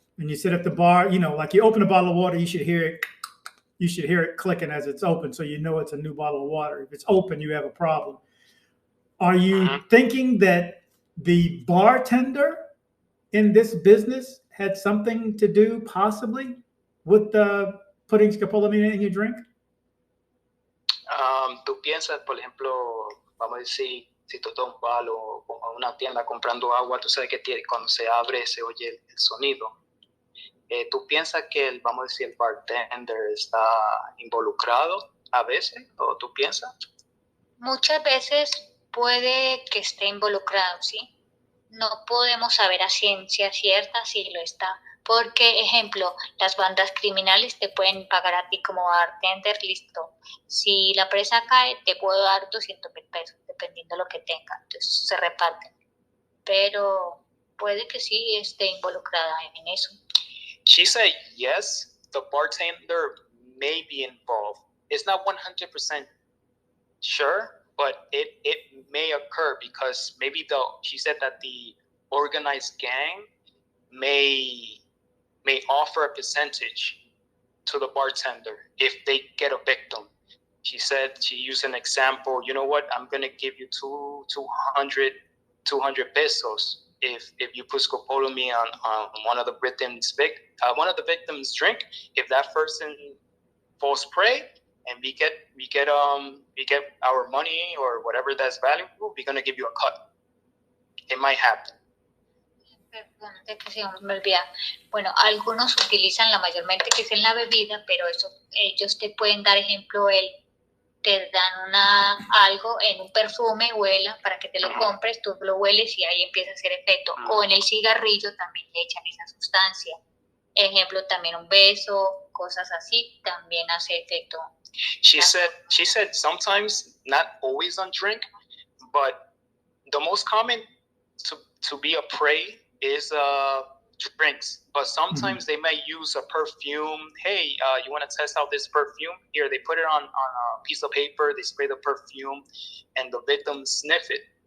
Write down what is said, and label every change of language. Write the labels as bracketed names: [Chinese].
[English] And you said if the bar, you know, like you open a bottle of water, you should hear it clicking as it's open, so you know it's a new bottle of water. If it's open, you have a problem. Are you thinking that the bartender in this business had something to do possibly with putting scopolamine in your drink? [Spanish] Tú piensas, por ejemplo, vamos a decir, si tú estás un palo o en una tienda comprando agua, tú sabes que cuando se abre se oye el sonido. ¿Tú piensas que vamos a decir, el bartender está involucrado a veces? ¿O tú piensas? Muchas veces puede que esté involucrado, ¿sí? No podemos saber a ciencia cierta si lo está, Porque, ejemplo, las bandas criminales te pueden pagar a ti como bartender, listo. Si la presa cae, te puedo dar 200.000 pesos, dependiendo de lo que tenga. Entonces se reparten. Pero puede que sí esté involucrada en eso. [English] She said yes, the bartender may be involved. It's not 100% sure, but it may occur because maybe she said that the organized gang may offer a percentage to the bartender if they get a victim. She said, she used an example, you know what, I'm going to give you 200 pesos if you put scopolamine on one of the victims' drink. If that person falls prey and we get our money or whatever that's valuable, we're going to give you a cut. It might happen. [Spanish] Perdón, que se me olvida. Bueno, algunos utilizan la mayormente que es en la bebida, pero eso ellos te pueden dar ejemplo, te dan algo en un perfume, huela para que te lo compres, tú lo hueles y ahí empieza a hacer efecto. O en el cigarrillo también le echan esa sustancia. Ejemplo, también un beso, cosas así, también hace efecto. [English] She said sometimes, not always on drink, but the most common to be a prey is drinks, but sometimes they may use a perfume. Hey, you want to test out this perfume? Here, they put it on a piece of paper, they spray the perfume, and the victims sniff it.